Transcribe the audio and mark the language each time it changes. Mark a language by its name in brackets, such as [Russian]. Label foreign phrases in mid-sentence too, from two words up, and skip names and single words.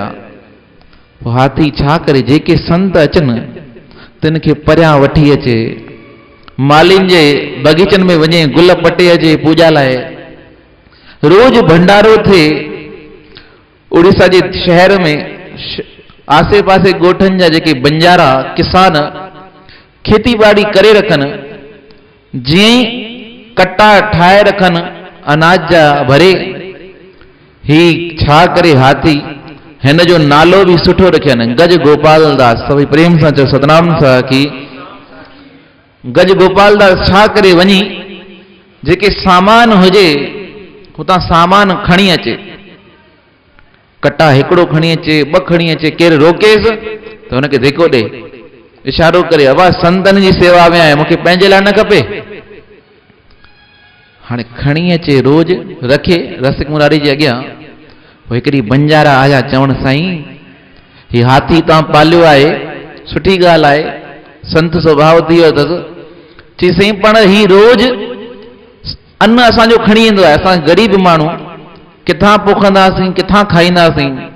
[Sindhi] पोइ हाथी छा करे, जेके संत अचनि तिन खे परियां वठी अचे, मालिन जे बगीचनि में वञे, गुल पटे अचे पूॼा लाइ। रोज भंडारो थिए। उड़ीसा जे शहर में आसे पासे ॻोठनि जा जेके बंजारा किसान खेती बाड़ी करे रखनि, जीअं ई कटा ठाहे रखनि अनाज जा भरे, ही छा करे हाथी हिन जो नालो भी सुठो रखियनि, गज गोपाल दास। सभई प्रेम सां चओ सतनाम साखी। गज गोपाल दास छा करे वञी जेके सामान हुजे हुतां सामान खणी अचे, कटा हिकिड़ो खणी अचे, ॿ खणी अचे, केरु रोकेसि त हुनखे धिको ॾे, इशारो करे, अवा संतनि जी सेवा में आहे, मूंखे पंहिंजे लाइ न खपे। हाणे खणी अचे, रोज रखे रसिक मुरारी जे अॻियां। पोइ हिकिड़ी बंजारा आया चवण, साईं ही हाथी तव्हां पालियो आहे, सुठी ॻाल्हि आहे, संत स्वभाव थी वियो अथसि। चई साईं पण ही रोज अन्न असांजो खणी ईंदो आहे, असां ग़रीब माण्हू किथां पोखंदासीं, किथां खाईंदासीं।